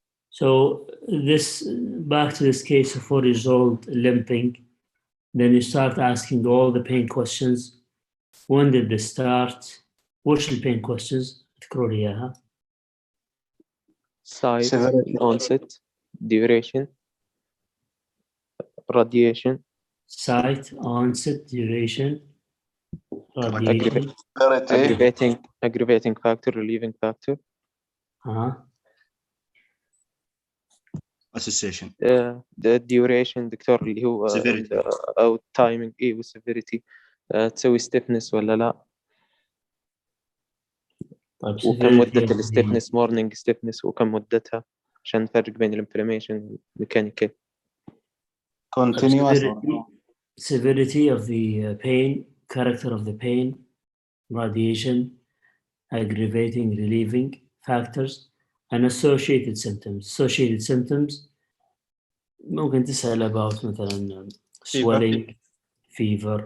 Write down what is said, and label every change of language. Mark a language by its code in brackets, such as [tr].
[en] So this, back to this case of 4 years old limping, then you start asking all the pain questions. When did this start? [ar] وش البين [en] questions؟ [ar] اذكروا لي إياها. [en] Site, severity onset, duration, radiation, Site, onset, duration, radiation. severity aggravating factor, relieving factor. association the duration [ar] دكتور اللي هو [en] severity [ar] أو timing إيه والseverity. تسوي stiffness ولا لا؟ طيب وكم مدة [en] severity [ar] الstiffness [en] morning stiffness [ar] وكم مدتها عشان نفرق بين الانفلاميشن والميكانيكال. [en] continuous or no severity of the pain, character of the pain, radiation, aggravating, relieving factors, and associated symptoms. Associated symptoms [ar] ممكن تسأل [en] about [ar] مثلا [en] swelling, fever.